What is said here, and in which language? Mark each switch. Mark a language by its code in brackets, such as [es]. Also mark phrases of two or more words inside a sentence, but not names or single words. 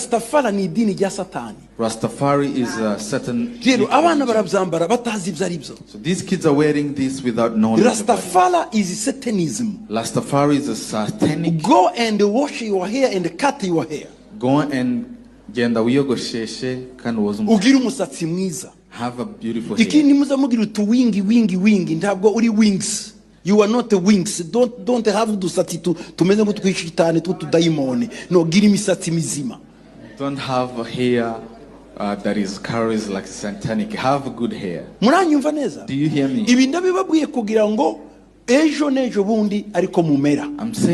[en] Rastafari is a certain. So these kids are wearing this without knowing. Rastafari is Satanism. Rastafari is a satanic. Go and wash your hair and cut your hair. Go and [rw] genda wiyogosheshe kandi ugira umusatsi mwiza. [en] Have a beautiful hair. [rw] Ikindi muzamugira wingi ntabwo uri wings. [en] You are not the wings. Don't have [rw] udusatsi tumeze nk'utwishitane tw'utudayimoni. No, gira imisatsi mizima. [en] Don't have a hair that is carries like satanic. Have good hair. [rw] Muranyumva neza? [en] Do you hear me? [rw] Ibi ndabibabwiye kugira ngo ejo nejo bundi ariko mumera. [en] I'm saying